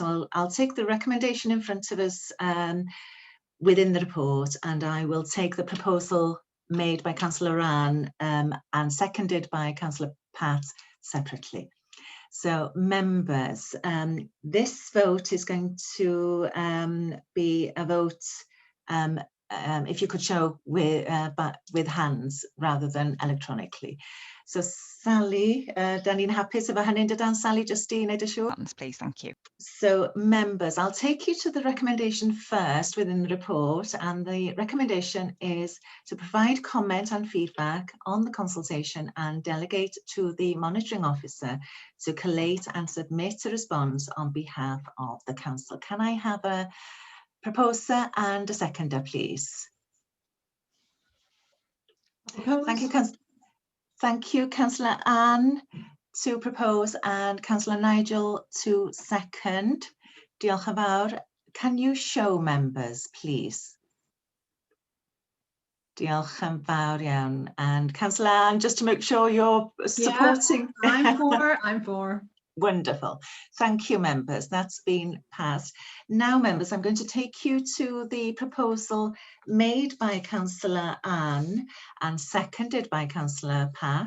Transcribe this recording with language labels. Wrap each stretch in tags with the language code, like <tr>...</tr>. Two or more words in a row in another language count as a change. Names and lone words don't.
<en>So I'll take the recommendation in front of us within the report, and I will take the proposal made by Councillor Ann and seconded by Councillor Pat separately. So members, this vote is going to be a vote, if you could show with hands rather than electronically.</en> <cy>So Sally, dan ni'n hapus efo hynny'n dydan, Sally, just i wneud y siŵr?</cy> <en>Please, thank you. So members, I'll take you to the recommendation first within the report, and the recommendation is to provide comment and feedback on the consultation and delegate to the monitoring officer to collate and submit a response on behalf of the council. Can I have a proposer and a seconder, please? Thank you, Councillor Ann to propose and Councillor Nigel to second.</en> <cy>Diolch yn fawr.</cy> <en>Can you show members, please?</en> <cy>Diolch yn fawr iawn.</cy> <en>And Councillor Ann, just to make sure you're supporting. Yeah, I'm for. Wonderful. Thank you, members. That's been passed. Now, members, I'm going to take you to the proposal made by Councillor Ann and seconded by Councillor Pat.</en>